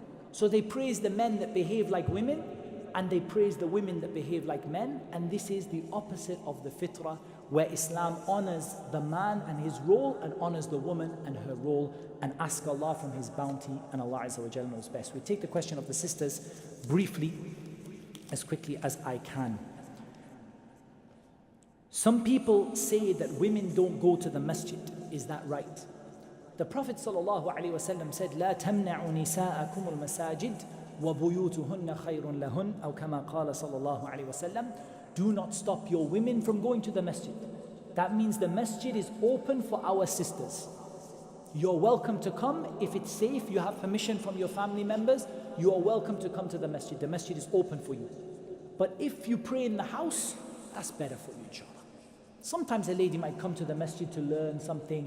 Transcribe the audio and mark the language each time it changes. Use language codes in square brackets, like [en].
[en] So they praise the men that behave like women and they praise the women that behave like men, and this is the opposite of the fitrah, where Islam honors the man and his role and honors the woman and her role, and ask Allah from His bounty, and Allah Azza wa Jalla knows best. We take the question of the sisters briefly, as quickly as I can. Some people say that women don't go to the masjid. Is that right? The Prophet ﷺ said, [ar] لا تمنعوا نساءكم المساجد وبيوتهن خير لهن أو كما قال صلى الله عليه وسلم. [en] Do not stop your women from going to the masjid. That means the masjid is open for our sisters. You're welcome to come. If it's safe, you have permission from your family members, you are welcome to come to the masjid. The masjid is open for you. But if you pray in the house, that's better for you, inshallah. Sometimes a lady might come to the masjid to learn something.